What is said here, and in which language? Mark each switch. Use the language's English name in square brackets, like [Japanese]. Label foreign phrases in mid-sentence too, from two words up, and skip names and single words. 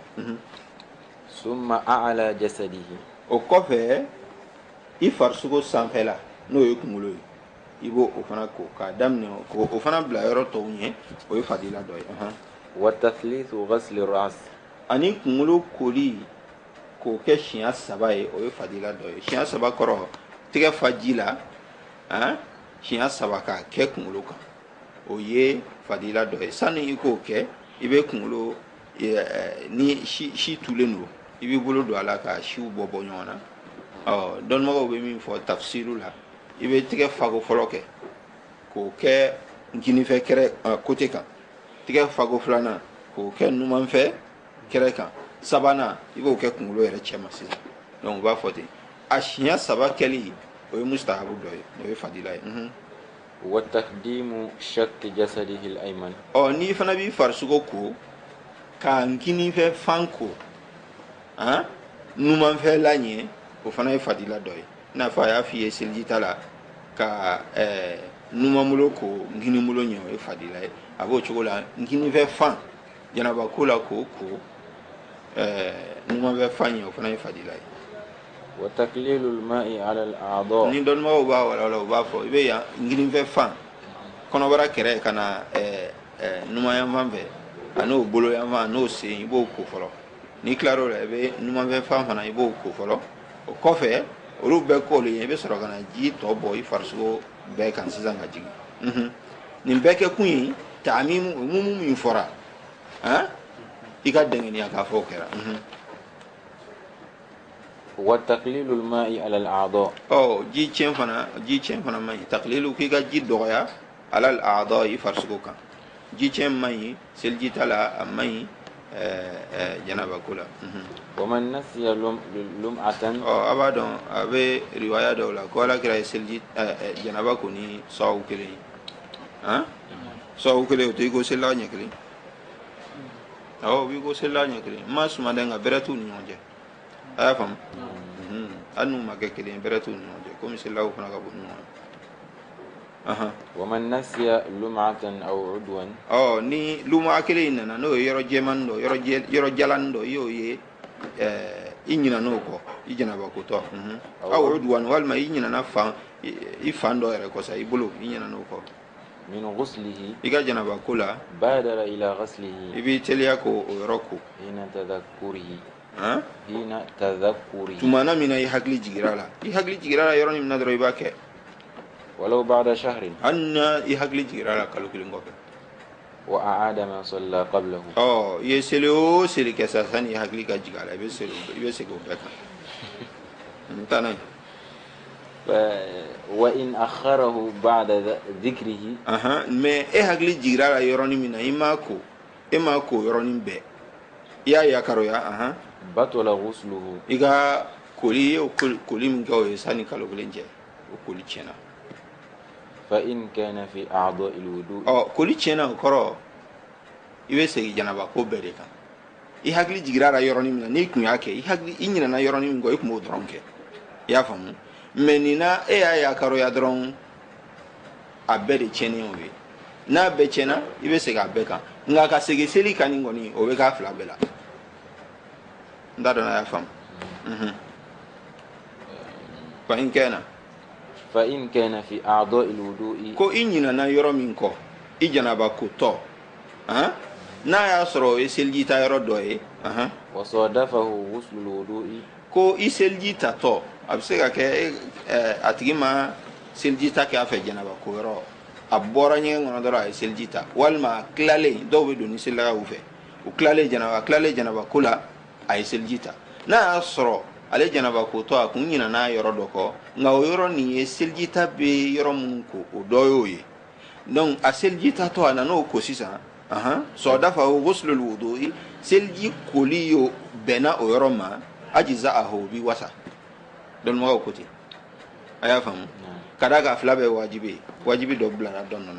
[Arabic] ثم أعلى جسده [Bambara] o kɔfɛ i farisogo sanfɛla n'o ye kunkolo ye i b'o o fana ko k'a daminɛ ko o fana bila yɔrɔ tɔw ɲɛ o ye fadila dɔ ye [Arabic] والتثليث غسل الرأس [Bambara] ani kunkolo koli k'o kɛ siɲɛ 3 ye o ye fadila dɔ ye siɲɛ 3 kɔrɔ tɛgɛ fa ji la siɲɛ 3 k'a kɛ kunkolo kan o ye fadila dɔ ye sani i k'o kɛ i bɛ kunkolo ni si tulen don i b'i bolo don a la ka siw bɔ ɲɔgɔn na dɔnnibagaw bɛ min fɔ tafsiru la i bɛ tɛgɛ fago fɔlɔ kɛ k'o kɛ nkinifɛ kɛrɛ côté kan tɛgɛ fago filanan k'o kɛ numanfɛ kɛrɛ kan sabanan i b'o kɛ kunkolo yɛrɛ cɛma sisan donc u b'a fɔ ten a siɲɛ 3 kɛli o ye mustahabu dɔ ye o ye fadila ye [Arabic] وتقديم شق جسده الأيمن [Bambara] n'i fana b'i farisogo ko ka nkinifɛ fan ko numanfɛ la ɲɛ o fana ye fadila dɔ ye i n'a fɔ a y'a f'i ye selijita la ka numanbolo ko nkinibolo ɲɛ o ye fadila ye a b'o cogo la nkinifɛ fan janaba ko la k'o ko numanfɛ fan ɲɛ o fana ye fadila ye [Arabic] وتقليل الماء على الأعضاء [Bambara] ni dɔnnibagaw b'a walawala u b'a fɔ i bɛ yan nkinifɛ fan kɔnɔbara kɛrɛ ka na numanyan fan fɛ a n'o bolo yan fan n'o sen i b'o ko fɔlɔ n'i tilara o la i bɛ numanfɛ fan fana i b'o ko fɔlɔ o kɔfɛ olu bɛɛ kɔɔlen ye i bɛ sɔrɔ ka na ji tɔ bɔ i farisogo bɛɛ kan sisan ka jigin nin bɛɛ kɛ kun ye mumu min fɔra i ka dɛngɛniya k'a fɔ o kɛra [Arabic] وتقليل الماء على الأعضاء [Bambara] ji cɛn fana man ɲi taqlilu k'i ka ji dɔgɔya [Arabic] على الأعضاء [Bambara] i farisogo kan ji cɛn man ɲi seliji ta la a man ɲi janaba kula [Arabic] ومن نسي لمعة [Bambara] aba don abe riwaya dɔw la ko ala kira ye seliji janaba ko ni sawu kelen sawu kelen o to i ko selila ɲɛ kelen bi ko selila ɲɛ kelen ma suma dɛ nka bɛrɛ t'u ni ɲɔgɔn cɛ a y'a faamu hali n'u ma kɛ kelen bɛrɛ t'u ni ɲɔgɔn cɛ komi selilaw fana ka bon ɲɔgɔn [Arabic] ومن نسي لمعة أو عضوا [Bambara] ni luma kelen nana n'o ye yɔrɔ jɛman dɔ yɔrɔ jalan dɔ i y'o ye i ɲina n'o kɔ i janaba ko tɔ [Arabic] أو عضوا [Bambara] walima i ɲinana i fan dɔ yɛrɛ kɔ sa i bolo i ɲina n'o kɔ [Arabic] من غسله [Bambara] i ka janaba ko la [Arabic] بادر إلى غسله [Bambara] i b'i teliya ko o yɔrɔ ko [Arabic] حين تذكره [Bambara] tumana min na i hakili jigira la yɔrɔnin min na dɔrɔn i b'a kɛ [Arabic] ولو بعد شهر [Bambara] hali na i hakili jigira la kalo kelen kɔfɛ [Arabic] وأعاد ما صلى قبله [Bambara] i ye seli o seli kɛ sa sani i hakili ka jigin a la i bɛ segin o bɛɛ kan n taa n'a ye [Arabic] وإن أخره بعد ذكره [Bambara] mais e hakili jigira la yɔrɔnin min na e m'a ko yɔrɔnin bɛɛ i y'a yakaroya [Arabic] بطل غسله [Bambara] i ka koli ye koli min kɛ o ye sani kalo kelen cɛ o koli tiɲɛna [Arabic] فإن كان في أعضاء الوضوء [Bambara] koli tiɲɛna o kɔrɔ i bɛ segin janaba ko bɛɛ de kan i hakili jigira la yɔrɔnin min na n'i kun y'a kɛ i ɲinɛna yɔrɔnin min kɔ i kun b'o dɔrɔn kɛ i y'a faamu mais nin na e y'a yakaroya dɔrɔn a bɛɛ de tiɲɛnen o ye n'a bɛɛ tiɲɛna i bɛ segin a bɛɛ kan nka ka segin seli kan nin kɔni o bɛ k'a fila bɛɛ la n t'a dɔn n'a y'a faamu [Arabic] فإن كان في أعضاء الوضوء [Bambara] ko i ɲinɛna yɔrɔ min kɔ i janaba ko tɔ n'a y'a sɔrɔ o ye seliji ta yɔrɔ dɔ ye [Arabic] وصادفه غسل الوضوء [Bambara] ko i seliji ta tɔ a bɛ se ka kɛ a tigi ma seliji ta kɛ a fɛ janaba ko yɔrɔ a bɔra ɲɛgɛn kɔnɔ dɔrɔn a ye seliji ta walima a tilalen dɔw bɛ don ni selilakaw fɛ u tilalen janaba ko la a ye seliji ta n'a y'a sɔrɔ ale janaba ko tɔ a kun ɲinɛna yɔrɔ dɔ kɔ nka o yɔrɔ nin ye seliji ta bɛ yɔrɔ minnu ko o dɔ y'o ye donc a seliji ta tɔ a nana o ko sisan sɔdafa o [Arabic] غسل الوضوء [Bambara] seliji koli yo bɛnna o yɔrɔ ma ajza'ahu o bi wasa dɔnnibagaw ko ten a y'a faamu ka d'a kan fila bɛɛ wajibi dɔ bilara dɔ nɔ na